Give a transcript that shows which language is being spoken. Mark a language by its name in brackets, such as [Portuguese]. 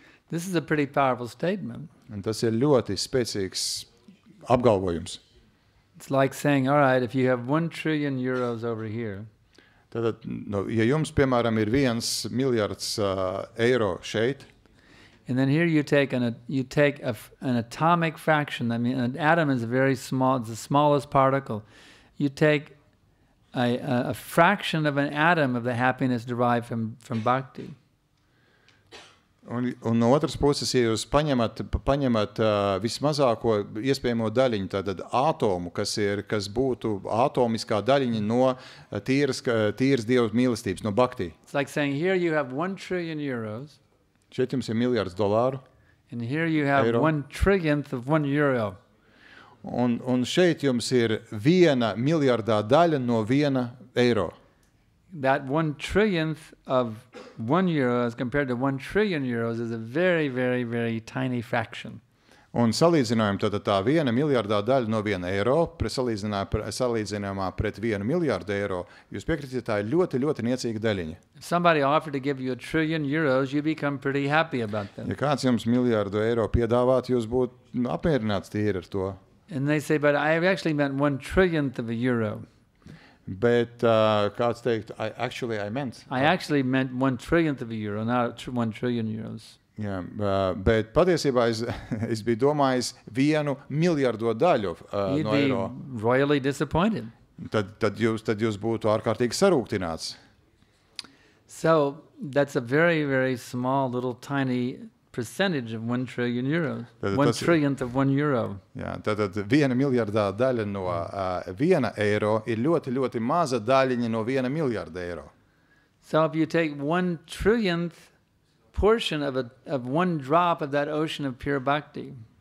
[English] This is a pretty powerful statement. [Latvian] Un tas ir ļoti spēcīgs apgalvojums. [English] It's like saying, all right, if you have 1 trillion euros over here, [Latvian] Tātad, ja jums, piemēram, ir 1 miljards eiro šeit, [English] and then here you take an atomic fraction. I mean, an atom is very small; it's the smallest particle. You take a fraction of an atom of the happiness derived from bhakti. [Latvian] Un no otras puses, ja jūs paņemat vismazāko iespējamo daļiņu, tātad atomu, kas būtu atomiskā daļiņa no tīras Dieva mīlestības, no bhakti. [English] It's like saying, here you have 1 trillion euros. [Latvian] Šeit jums ir miljards dolāru. [English] And here you have [Latvian] eiro. [English] 1 trillionth of 1 euro. [Latvian] Un šeit jums ir 1 miljardā daļa no 1 eiro. [English] That 1 trillionth of 1 euro as compared to 1 trillion euros is a very, very, very tiny fraction. [Latvian] Un salīdzinājumā tā 1 miljardā daļa no 1 eiro, salīdzinājumā pret 1 miljardu eiro, jūs piekritat, tā ir ļoti, ļoti niecīga daļiņa. [English] If somebody offered to give you 1 trillion euros, you become pretty happy about that. [Latvian] Ja kāds jums miljardu eiro piedāvāt, jūs būtu apmierināts tīri ar to. [English] And they say, but I actually meant 1 trillionth of a euro. [Latvian] Bet kāds teikt, [English] I actually meant 1 trillionth of a euro, not 1 trillion euros. [Latvian] Jā, bet patiesībā es biju domājis 1 miljardo daļu no eiro. [English] You'd be royally disappointed. [Latvian] Tad jūs būtu ārkārtīgi sarūktināts. [English] So that's a very, very small, little, tiny percentage of 1 trillion euros. 1 trillionth of 1 euro. [Latvian] Jā, tad 1 miljardā daļa no 1 eiro ir ļoti, ļoti maza daļiņa no 1 miljarda eiro. [English] So if you take 1 trillionth portion of 1 drop of that ocean of pure bhakti,